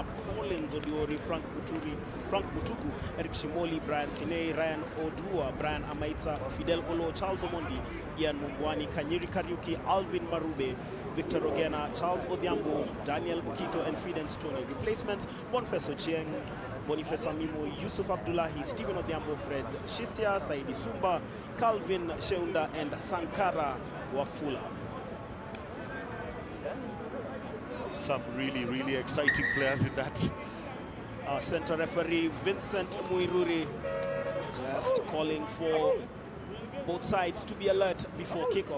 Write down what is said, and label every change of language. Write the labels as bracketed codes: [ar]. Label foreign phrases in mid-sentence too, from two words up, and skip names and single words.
[en] Collins Odiori, Frank Mutuku, Eric Shimoli, Brian Sinei, Ryan Odua, Brian Amaitsa, Fidel Olo, Charles Omondi, Ian Mungwani, Kanyiri Kariuki, Alvin Marube, Victor Rogena, Charles Odhiambo, Daniel Okito, and Fidel Stoney. Replacements: Boniface Ochieng, Boniface Amimo, Yusuf Abdullahi, Stephen Odhiambo, Fred Shisia, Saidi Sumba, Calvin Sheunda, and Sankara Wafula. some really, really exciting players in that. Center referee Vincent Muiruri just calling for both sides to be alert before kickoff.